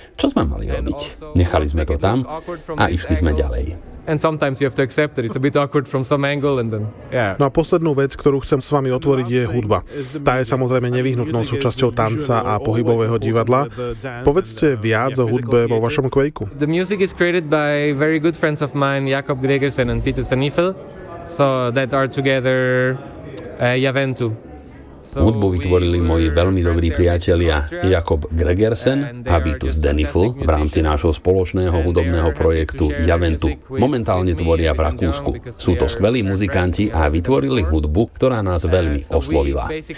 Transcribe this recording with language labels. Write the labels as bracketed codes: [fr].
[sk] Čo sme mali robiť? Nechali sme to tam a išli sme ďalej. No a poslednú vec, ktorú chcem s vami otvoriť, je hudba. Tá je samozrejme nevyhnutnou súčasťou tanca a pohybového divadla. Povedzte viac o hudbe vo vašom Quakeu. [en] The music is created by very good friends of mine, Jakob Gregersen and Titus Tanifel, so that are together Javentu. [sk] Hudbu vytvorili moji veľmi dobrí priatelia Jakob Gregersen a Vitus Denifl v rámci nášho spoločného hudobného projektu Javentu. Momentálne tvoria v Rakúsku. Sú to skvelí muzikanti a vytvorili hudbu, ktorá nás veľmi oslovila.